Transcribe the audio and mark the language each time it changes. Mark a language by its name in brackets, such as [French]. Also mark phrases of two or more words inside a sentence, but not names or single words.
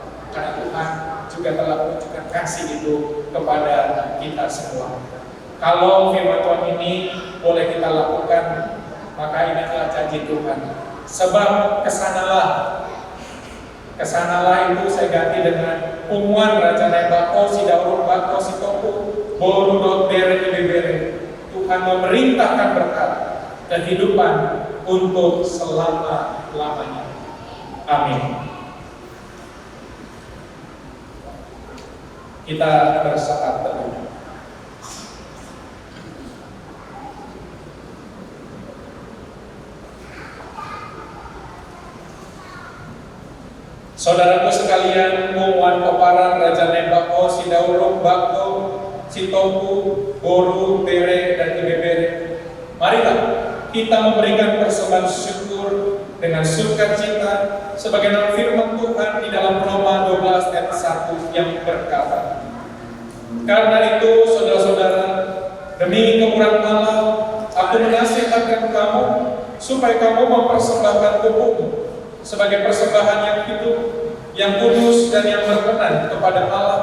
[Indonesian] Karena Tuhan juga telah menunjukkan kasih itu kepada kita semua. Kalau firman Tuhan ini boleh kita lakukan, maka ini adalah janji Tuhan. Sebab kesanalah itu saya ganti dengan umuan Raja Nebako, si Daurun Bako, si Topu, Boru Dot Bere Bere. Tuhan memerintahkan berkat kehidupan untuk selama-lamanya. Amin. Kita bersaat teduh. Saudaraku sekalian, Muwan Peparan, Raja Nebako, si Daurung Bako, si Topu, Boru, Bere, dan Ibebere. Marilah kita memberikan persembahan syukur dengan sukacita sebagaimana firman Tuhan di dalam Roma 12 ayat 1 yang berkata, karena itu saudara-saudara, demi kemurahan Allah, aku menasihatkan kamu supaya kamu mempersembahkan tubuhmu sebagai persembahan yang hidup, yang kudus dan yang berkenan kepada Allah.